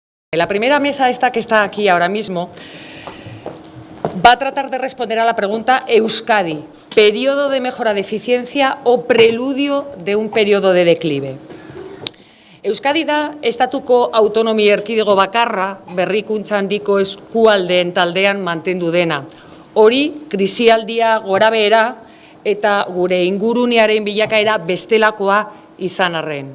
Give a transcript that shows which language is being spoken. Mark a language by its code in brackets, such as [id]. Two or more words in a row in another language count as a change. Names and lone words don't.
[es] La primera mesa esta que está aquí ahora mismo va a tratar de responder a la pregunta Euskadi, ¿periodo de mejora de eficiencia o preludio de un periodo de declive? [eu] Euskadi da estatuko autonomi erkidego bakarra berrikuntza handiko eskualdeen taldean mantendu dena. Hori krisialdia gorabehera eta gure ingurunearen bilakaera bestelakoa izan arren.